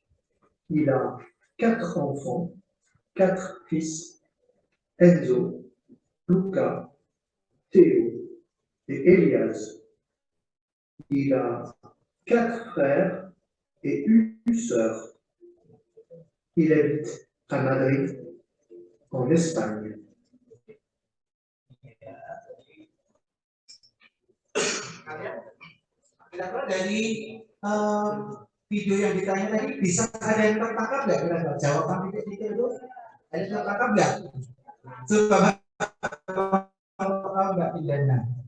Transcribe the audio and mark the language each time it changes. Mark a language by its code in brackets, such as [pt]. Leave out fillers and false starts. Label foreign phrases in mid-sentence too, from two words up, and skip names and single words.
[fr] Il a 4 enfants, 4 fils, Enzo, Luca, Théo et Elias. Il a 4 frères et une sœur. Il habite à Madrid, en Espagne. [id] Kira-kira dari video yang ditanya tadi bisa ada yang tertangkap nggak kira-kira jawaban titik-titik itu? Ada yang tertangkap nggak? Coba tahu nggak pilihannya?